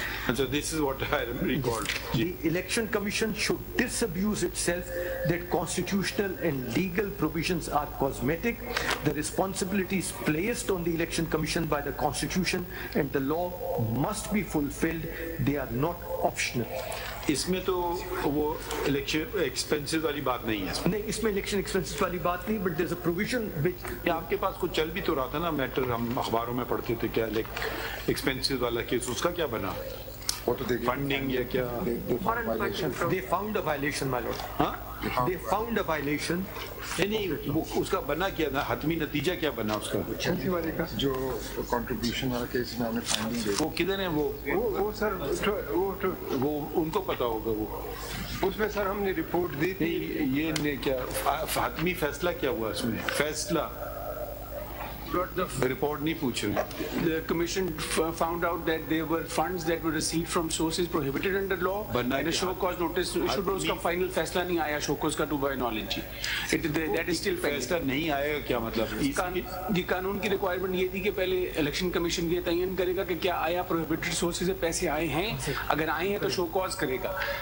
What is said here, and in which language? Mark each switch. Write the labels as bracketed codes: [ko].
[en] And so this is what I recalled. The Election Commission should disabuse itself that constitutional and legal provisions are cosmetic. The responsibilities placed on the Election Commission by the Constitution and the law must be fulfilled. They are not optional. [hi] इसमें तो वो election expenses वाली बात नहीं है। नहीं, इसमें election expenses वाली बात नहीं, [en] but there's a provision which [hi] आपके पास कुछ चल भी तो रहा था ना मैटर, हम अखबारों में पढ़ते थे क्या एक्सपेंसेस वाला केस, उसका क्या बना? फंडिंग या क्या? [en] They found a violation, my lord. [hi] हाँ? [en] They found a violation. [hi] नहीं, वो उसका बना क्या ना, हतमी नतीजा क्या बना उसका? जो कंट्रीब्यूशन वाला केस में हमने फाइंडिंग देखी, वो किधर है वो सर वो उनको पता होगा वो। उसमें सर हमने रिपोर्ट दी थी। ये क्या हतमी फैसला क्या हुआ इसमें? फैसला report नहीं पूछ रहे। [en] The commission found out that there were funds that were received from sources prohibited under law, and a show cause notice issued, [hi] उसका final फैसला नहीं आया show cause का [en] to my knowledge। That is still pending। [hi] फैसला नहीं आएगा क्या मतलब? जी कानून की रिक्वायरमेंट ये थी कि पहले इलेक्शन कमीशन ये तयन करेगा कि क्या आया प्रोहिबिटेड सोर्सेज से पैसे आए हैं, अगर आए हैं तो शो कॉज करेगा।